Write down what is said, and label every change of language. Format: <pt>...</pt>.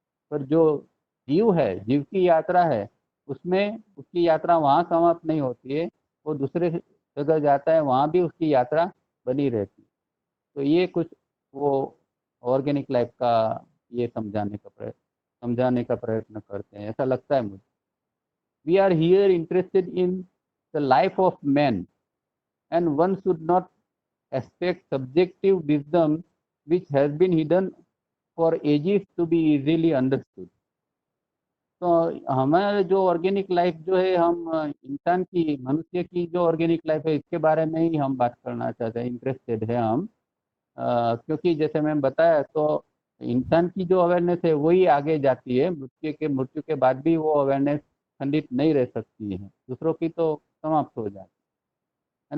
<hi>पर जो जीव है, जीव की यात्रा है, उसमें उसकी यात्रा वहाँ समाप्त नहीं होती है, वो दूसरे जगह जाता है, वहाँ भी उसकी यात्रा बनी रहती है। तो ये कुछ वो ऑर्गेनिक लाइफ का ये समझाने का प्रयत्न करते हैं, ऐसा लगता है मुझे।</hi> <en>We are here interested in the life of man, and one should not expect subjective wisdom which has been hidden for ages to be easily understood.</en> <hi>तो हमारे जो ऑर्गेनिक लाइफ जो है, हम इंसान की, मनुष्य की जो ऑर्गेनिक लाइफ है, इसके बारे में ही हम बात करना चाहते हैं, इंटरेस्टेड है हम। क्योंकि जैसे मैं बताया तो इंसान की जो अवेयरनेस है वही आगे जाती है, मृत्यु के बाद भी वो अवेयरनेस खंडित नहीं रह सकती है, दूसरों की तो समाप्त हो जाती है।</hi>